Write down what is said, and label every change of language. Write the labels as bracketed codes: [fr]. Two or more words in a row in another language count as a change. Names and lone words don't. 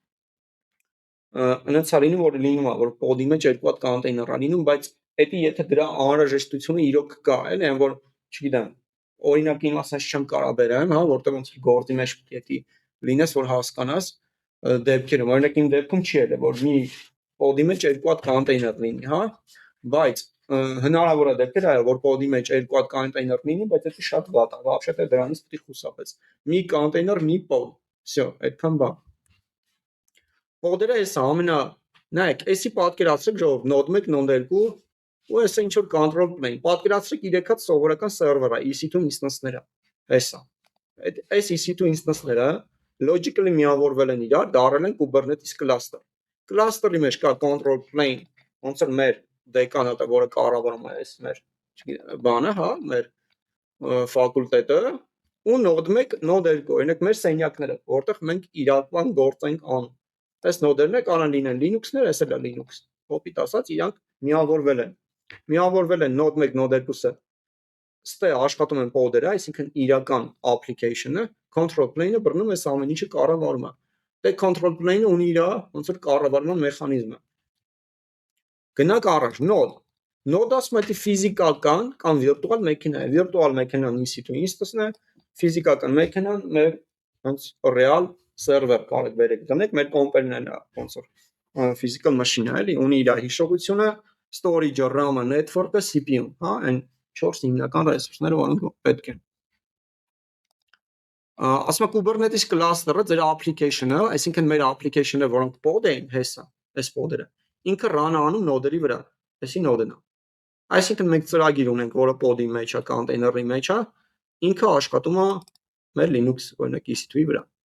[hy] Այնց է լինում, որ լինում է, որ pod-ի մեջ 2 հատ կոնտեյներ է լինում, բայց դա եթե դրա անհրաժեշտությունը իրոք կա, էլի, այն որ, չգիտեմ, օրինակի մասած չեմ կարող բերեմ, հա, որտեղ ոնց գործի մեջ պետք է լինես, որ հասկանաս դեպքերը, օրինակ իմ դեպքում չի ելել, որ մի pod-ի մեջ 2 հատ կոնտեյներ լինի, հա, բայց հնարավոր է դեպքեր այո, որ pod-ի մեջ 2 հատ կոնտեյներ լինի, բայց դա շատ վատ է, вообще-то դրանից պետք է խուսափես։ Մի կոնտեյներ, մի pod, всё, այդքան բան։ Pod-երը էսա ամենա, նայեք, էսի պատկերացրեք ժողով, node 1, node 2, ու էսա ինչ որ [en] control plane, [hy] պատկերացրեք 3 հատ սովորական սերվեր է, EC2 instance-ները, էսա։ Այս EC2 instance-ները logically միավորվել են իրար, դարել են Kubernetes cluster։ Cluster-ի մեջ կա [en] control plane, [hy] ոնց որ մեր դեկանատը, որը կառավարում է այս մեր, չգիտեմ, բանը, հա, մեր ֆակուլտետը, ու node 1, node 2, օրինակ մեր սենյակները, որտեղ մենք իրական գործ ենք անում։ Այս նոդերն կարող լինեն Linux-ներ, էս էլ է Linux։ Կոպիտ ասած, իրանք միավորվել են։ Միավորվել են node 1, node 2-ը։ Ստե աշխատում են pod-երը, այսինքն իրական application-ը, [en] control plane- [hy] ը բռնում է ամեն ինչը կառավարում է։ Դե [en] control plane- [hy] ը ունի իր ոնց որ կառավարման մեխանիզմը։ Գնանք առաջ, node։ Node ասում է ֆիզիկական կամ վիրտուալ մեքենա է։ Վիրտուալ մեքենան EC2 instance-ն է, ֆիզիկական մեքենան մեր ոնց [en] real server [hy] կարող վերեք դնեք, մեր կոմպերներն է ոնց որ [en] physical machine- [hy] ը, էլի, ունի իր հիշողությունը, storage-ը, RAM-ը, network-ը, CPU-ն, հա, այն 4 հիմնական ռեսուրսները, որոնք պետք են։ Ասում է Kubernetes cluster-ը ձեր application-ը, այսինքն մեր application-ը, որոնք pod են, հեսա, այս pod-երը, ինքը run անում node-երի վրա, այսի node-ն է։ Այսինքն մենք ծրագիր ունենք, որը pod-ի մեջ է, container-ի մեջ է, ինքը աշխատում է մեր Linux օրինակ EC2-ի վրա։